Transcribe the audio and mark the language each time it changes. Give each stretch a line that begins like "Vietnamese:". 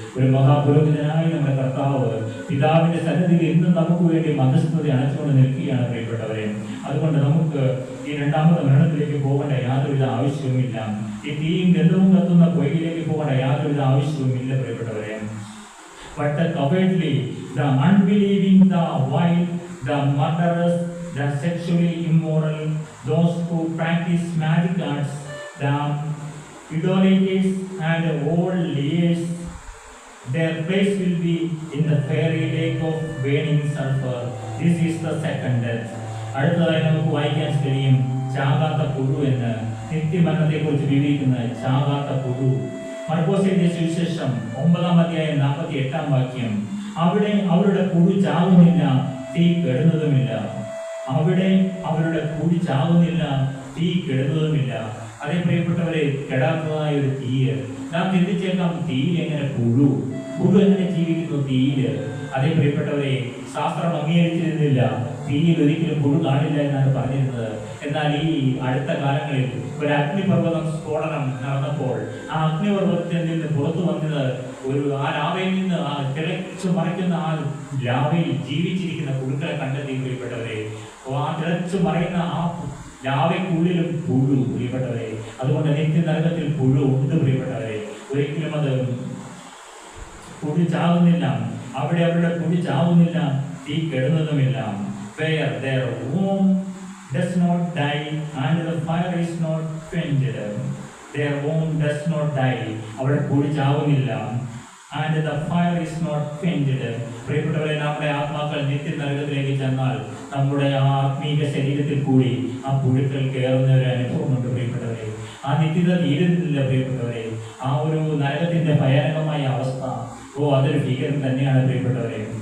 Malayalam: ഒരു മഹാപുരോഹിതനായി നമ്മുടെ കർത്താവ് പിതാവിന്റെ സന്നിധിയിൽ ഇന്നും നമുക്ക് വേണ്ടി മധ്യസ്ഥത അണച്ചുകൊണ്ട് നിൽക്കുകയാണ് പ്രിയപ്പെട്ടവരെ. അതുകൊണ്ട് നമുക്ക് ഈ രണ്ടാമത്തെ മരണത്തിലേക്ക് പോകേണ്ട യാതൊരുവിധ ആവശ്യവുമില്ല. ഈ തീയും ഗന്ധവും കത്തുന്ന പൊയ്കയിലേക്ക് പോകേണ്ട യാതൊരുവിധ ആവശ്യവുമില്ല പ്രിയപ്പെട്ടവരെ.
English: But the cowardly, the unbelieving, the wild, the murderers, the sexually immoral, those who practice magic arts, the idolaters and all liars, Their place will be in the fiery lake of burning sulfur. This is the second death.
Malayalam: അടുത്തതായി നമുക്ക് വായിക്കാൻ കഴിയും ചാകാത്ത പുഴു എന്ന്. നിത്യമരണത്തെ കുറിച്ച് വിവരിക്കുന്ന ചാകാത്ത പുഴു. മർക്കോസ് എഴുതിയ സുവിശേഷം 9-ാം അധ്യായം 48-ാം വാക്യം. അവിടെ അവരുടെ പുഴു ചാകുന്നില്ല, തീ കെടുന്നതുമില്ല. അവിടെ അവരുടെ പുഴു ചാകുന്നില്ല, തീ കെടുന്നതുമില്ല. അതേ പ്രിയപ്പെട്ടവരെ, കെടാത്തതായ ഒരു തീയ്. നാം ചിന്തിച്ചേക്കാം, തീയിൽ എങ്ങനെ പുഴു എങ്ങനെ ജീവിക്കുന്നു തീയില്? അതേ പ്രിയപ്പെട്ടവരെ, ശാസ്ത്രം അംഗീകരിച്ചിരുന്നില്ല, തീയിൽ ഒരിക്കലും പുഴു കാണില്ല എന്നാണ് പറഞ്ഞിരുന്നത്. എന്നാൽ ഈ അടുത്ത കാലങ്ങളിൽ ഒരു അഗ്നിപർവ്വതം സ്ഫോടനം നടന്നപ്പോൾ ആ അഗ്നിപർവ്വതത്തിൽ നിന്ന് പുറത്തു വന്നത് ആ ലാവയിൽ നിന്ന് ആ തിളച്ചു മറിക്കുന്ന ആ ലാവയിൽ ജീവിച്ചിരിക്കുന്ന പുഴുക്കളെ കണ്ടെത്തി പ്രിയപ്പെട്ടവരെ. ആ തിളച്ചു മറിയുന്ന ആ ലാവയ്ക്കുള്ളിലും പുഴു പ്രിയപ്പെട്ടവരെ. അതുകൊണ്ട് നിത്യനരകത്തിൽ പുഴു ഉണ്ട് പ്രിയപ്പെട്ടവരെ. ഒരിക്കലും അത് പുഴു ചാവുന്നില്ല, അവിടെ അവരുടെ പുഴു ചാവുന്നില്ല, തീ കെടുന്നതുമില്ല.
English: Where their womb does not die and the fire is not quenched. Their womb does not die,
Malayalam: അവിടെ പുഴു ചാവുന്നില്ല,
English: and the fire is not quenched.
Malayalam: പ്രിയപ്പെട്ടവരെ, നമ്മുടെ ആത്മാക്കൾ നിത്യനരകത്തിലേക്ക് ചെന്നാൽ നമ്മുടെ ആ ആത്മീക ശരീരത്തിൽ കൂടി ആ പുഴുക്കൾ കയറുന്ന ഒരു അനുഭവമുണ്ട് പ്രിയപ്പെട്ടവരെ. ആ നിത്യത തീരുന്നില്ല പ്രിയപ്പെട്ടവരെ. ആ ഒരു നരകത്തിന്റെ ഭയാനകമായ അവസ്ഥ, അതൊരു ഭീകരം തന്നെയാണ് പ്രിയപ്പെട്ടവരെ.